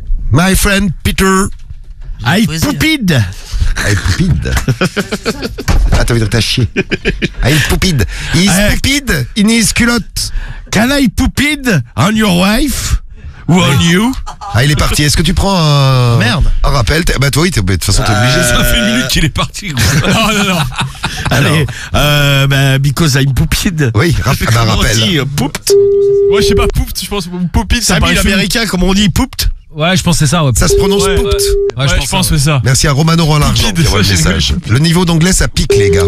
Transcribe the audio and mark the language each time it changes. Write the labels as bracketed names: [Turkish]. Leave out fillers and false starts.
[English] My friend Peter. I pooped. [French] Ah, t'as vu que t'as chié. [English] I pooped. He's pooped in his culotte. Can I pooped on your wife? Ou on you? [French] Ah, il est parti. Est-ce que tu prends merde. Un rappel? Bah, toi, de toute façon, t'es obligé. Ça fait une minute qu'il est parti. Non, non, non. [English] Allez, because I'm pooped. [French] Oui, rappel. Comment on dit pooped? Moi, je sais pas, pooped. Je pense pooped. Ça paraît américain, comme on dit pooped. Ouais, je pensais ça. Ouais. Ça se prononce ouais, poupt. Ouais, je pense ça. Merci à Romano Rollard qui envoie le message. Le niveau d'anglais, ça pique, les gars.